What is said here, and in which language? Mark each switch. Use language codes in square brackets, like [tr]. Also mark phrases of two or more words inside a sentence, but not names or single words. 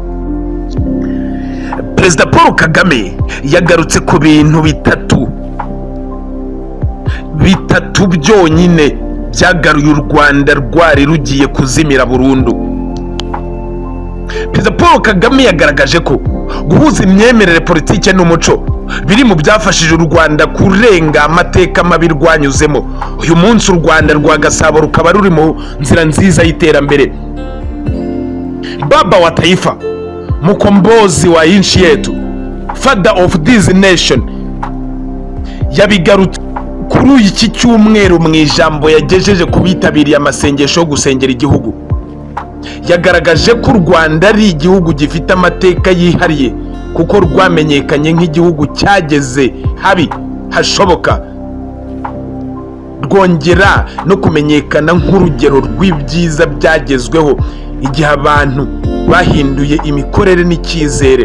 [rw] Perezida Paul Kagame yagarutse ku bintu bitatu byonyine byagaruye u Rwanda rwari rugiye kuzimira burundu. Perezida Paul Kagame yagaragaje ko guhuza imyemerere, politike n'umuco biri mu byafashije u Rwanda kurenga amateka mabi rwanyuzemo. Uyu munsi u Rwanda rwa Gasabo rukaba ruri mu nzira nziza y'iterambere. [sw] Baba wa taifa, mukombozi wa nchi yetu, [en] father of this nation, [rw] yabigarutse kuri iki cyumweru mu ijambo yagejeje ku bitabiriye amasengesho yo gusengera igihugu. Yagaragaje ko u Rwanda ari igihugu gifite amateka yihariye, kuko rwamenyekanye nk'igihugu cyageze habi hashoboka, rwongera no kumenyekana nk'urugero rw'ibyiza byagezweho igihe abantu bahinduye imikorere n'icyizere.